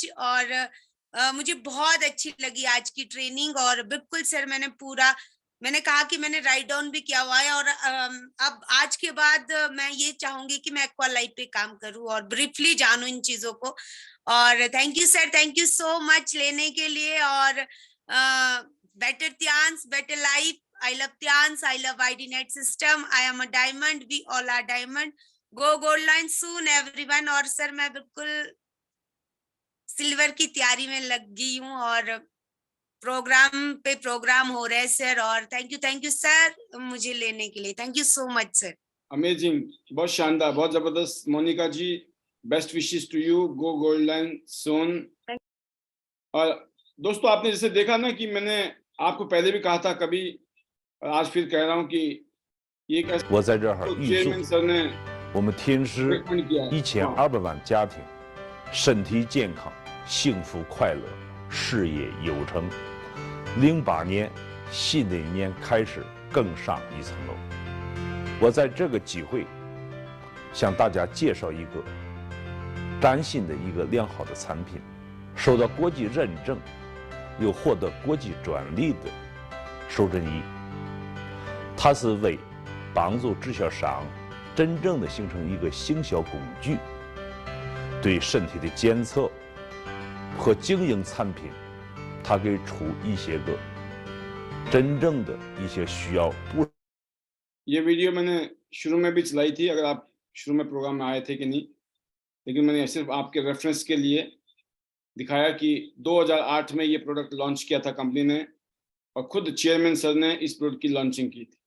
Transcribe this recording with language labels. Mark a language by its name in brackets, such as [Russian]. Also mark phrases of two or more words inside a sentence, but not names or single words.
[Hindi] और मुझे बहुत अच्छी लगी आज की ट्रेनिंग। और बिल्कुल सर मैंने कहा कि मैंने [English] write down [Hindi] भी किया हुआ है। और अब आज के बाद मैं ये चाहूंगी कि मैं [English] aqua life [Hindi] पे काम करूं और ब्रीफली जानू इन चीजों को। और [English] thank you sir, thank you so much [Hindi] लेने के लिए। [English] और better Tians, better life. I love Tians, I love ID Net System, I am a diamond, we all are diamond. Go gold line soon everyone। [Hindi] और सर मैं बिल्कुल सिल्वर की तैयारी में लग गई हूँ और प्रोग्राम पे प्रोग्राम हो रहे हैं सर। और [English] thank you sir [Hindi] मुझे लेने के लिए, [English] thank you so much sir. [Hindi] अमेजिंग, बहुत शानदार, बहुत जबरदस्त। मोनिका जी, [English] best wishes to you, go golden soon. [Hindi] और दोस्तों, आपने जैसे देखा ना कि मैंने आपको पहले भी कहा था कभी, और आज फिर कह रहा हूँ कि ये एक ऐसा [Chinese] 我在这儿预祝 [Hindi] चेयरमैन सर ने [Chinese] 我们天师 [Hindi] रेकमेंड किया है। [Chinese] 1200 万家庭身体健康、幸福快乐、事业有成。08年，新的一年开始更上一层楼。我在这个机会向大家介绍一个崭新的一个良好的产品，受到国际认证，又获得国际专利的手震仪。它是为帮助制销商真正的形成一个行销工具，对身体的检测和经营产品，它给出一些个真正的一些需要不。 [Hindi] ये वीडियो मैंने शुरू में भी चलाई थी, अगर आप शुरू में प्रोग्राम में आए थे कि नहीं, लेकिन मैंने सिर्फ आपके रेफरेंस के लिए दिखाया कि 2008 में ये प्रोडक्ट लॉन्च किया था कंपनी ने, और खुद चेयरमैन सर ने इस प्रोडक्ट की लॉन्चिंग की थी।